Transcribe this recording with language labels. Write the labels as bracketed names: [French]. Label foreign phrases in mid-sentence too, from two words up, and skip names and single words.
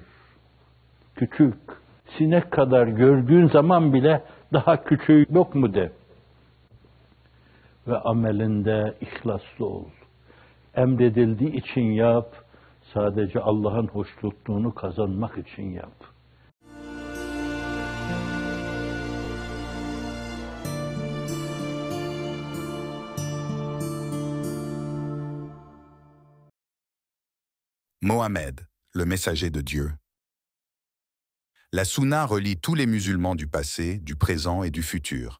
[Turkish] Küçük. Sinek kadar gördüğün zaman bile daha küçüğü yok mu de. Ve amelinde ihlaslı ol. Emredildiği için yap. Sadece Allah'ın hoşnutluğunu kazanmak için yap. [French] Mohammed, le messager de Dieu. La Sunna relie tous les musulmans du passé, du présent et du futur.